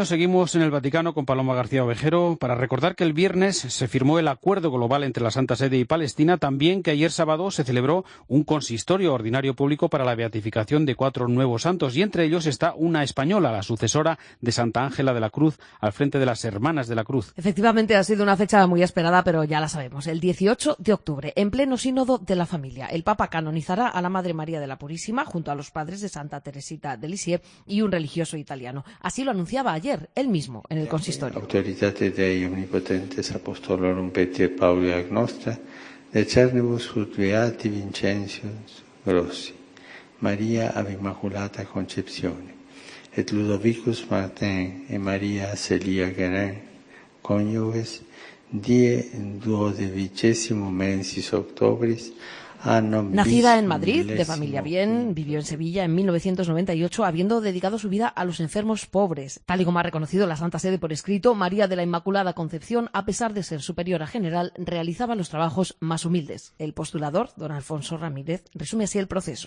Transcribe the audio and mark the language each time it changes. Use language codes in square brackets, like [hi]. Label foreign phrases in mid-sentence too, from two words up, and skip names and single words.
[es] Seguimos en el Vaticano con Paloma García Ovejero para recordar que el viernes se firmó el acuerdo global entre la Santa Sede y Palestina, también que ayer sábado se celebró un consistorio ordinario público para la beatificación de 4 nuevos santos, y entre ellos está una española, la sucesora de Santa Ángela de la Cruz, al frente de las Hermanas de la Cruz. Efectivamente, ha sido una fecha muy esperada, pero ya la sabemos. El 18 de octubre, en pleno sínodo de la familia, el Papa canonizará a la Madre María de la Purísima junto a los padres de Santa Teresita de Lisieux y un religioso italiano. Así lo anunciaba ayer él mismo en el consistorio. [la] Autoritate Dei omnipotentes apostolorum Petri et Pauli agnostra, decernibus ut beati Vincentius Grossi, Maria ab Immaculata Concepzione, et Ludovicus Martin et Maria Celia Guerin, cónyuges, die 12 mensis octobris. [es] Nacida en Madrid, de familia bien, vivió en Sevilla en 1998, habiendo dedicado su vida a los enfermos pobres. Tal y como ha reconocido la Santa Sede por escrito, María de la Inmaculada Concepción, a pesar de ser superiora general, realizaba los trabajos más humildes. El postulador, don Alfonso Ramírez, resume así el proceso.